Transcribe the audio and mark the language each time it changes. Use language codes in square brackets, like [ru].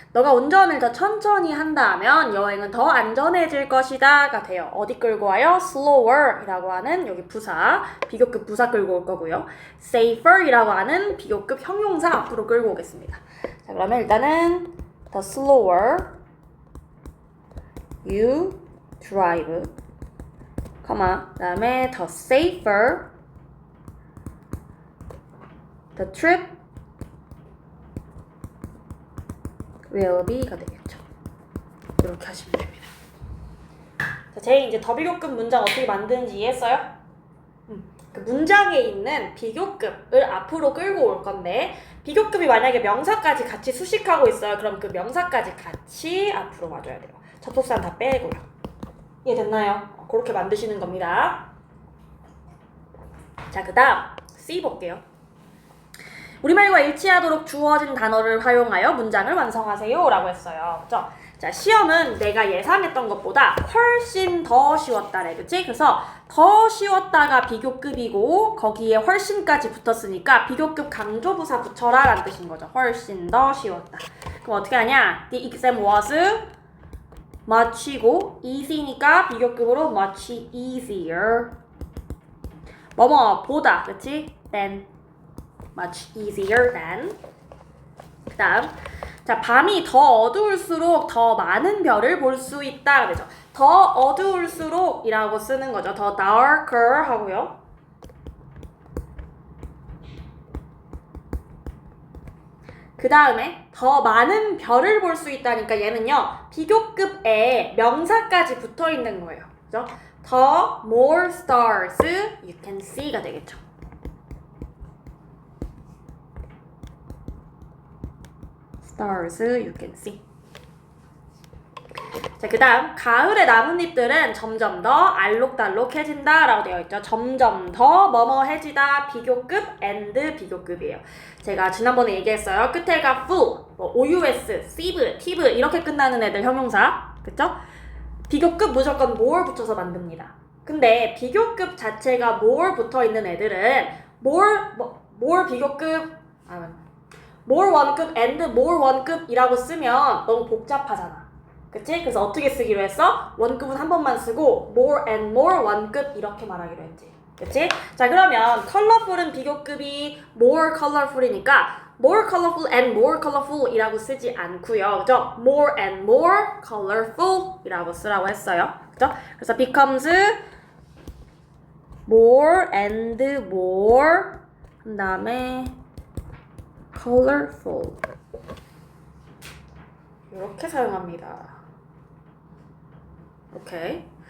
[ko] 너가 운전을 더 천천히 한다면 여행은 더 안전해질 것이다가 돼요. 어디 끌고 와요? slower 이라고 하는 여기 부사, 비교급 부사 끌고 올 거고요. safer 이라고 하는 비교급 형용사 앞으로 끌고 오겠습니다. 자, 그러면 일단은 [en] the slower you drive, 그 다음에 the safer the trip will be가 되겠죠. [ko] 이렇게 하시면 됩니다. 자, 제일 이제 더 비교급 문장 어떻게 만드는지 이해했어요? 그 문장에 있는 비교급을 앞으로 끌고 올 건데 비교급이 만약에 명사까지 같이 수식하고 있어요. 그럼 그 명사까지 같이 앞으로 와줘야 돼요. 접속사는 다 빼고요. 이해됐나요? 그렇게 만드시는 겁니다. 자, 그 다음 C 볼게요. 우리말과 일치하도록 주어진 단어를 활용하여 문장을 완성하세요 라고 했어요. 그쵸? 자, 시험은 내가 예상했던 것보다 훨씬 더 쉬웠다래. 그치? 그래서 더 쉬웠다가 비교급이고 거기에 훨씬까지 붙었으니까 비교급 강조부사 붙여라 라는 뜻인 거죠. 훨씬 더 쉬웠다. 그럼 어떻게 하냐? [en] The exam was much이고 easy니까 [ko] 비교급으로 [en] much easier. [ko] 뭐뭐 보다. 그치? [en] than. much easier than. [ko] 그 다음, 자, 밤이 더 어두울수록 더 많은 별을 볼 수 있다. 그죠? 더 어두울수록 이라고 쓰는 거죠. 더 darker 하고요. 그 다음에 더 많은 별을 볼 수 있다니까 얘는요, 비교급에 명사까지 붙어 있는 거예요. 그죠? [en] 더 more stars you can see가 되겠죠. stars you can see. [ko] 자, 그 다음 가을의 나뭇잎들은 점점 더 알록달록해진다 라고 되어 있죠. 점점 더 뭐뭐해지다 비교급 and 비교급이에요. 제가 지난번에 얘기했어요. 끝에가 full, 뭐 OUS, sieve, tive 이렇게 끝나는 애들 형용사. 그쵸? 비교급 무조건 more 붙여서 만듭니다. 근데 비교급 자체가 more 붙어있는 애들은 more 비교급 more 원급 and more 원급이라고 쓰면 너무 복잡하잖아. 그치? 그래서 어떻게 쓰기로 했어? 원급은 한 번만 쓰고 more and more 원급 이렇게 말하기로 했지. 그치? [en] 자, 그러면 colorful은 비교급이 more colorful이니까 more colorful and more colorful [ko] 이라고 쓰지 않고요. 그죠? [en] more and more colorful 이라고 쓰라고 했어요. [ko] 그죠? 그래서 [en] becomes more and more 그 다음에 colorful 이렇게 사용합니다. [ko] 오케이.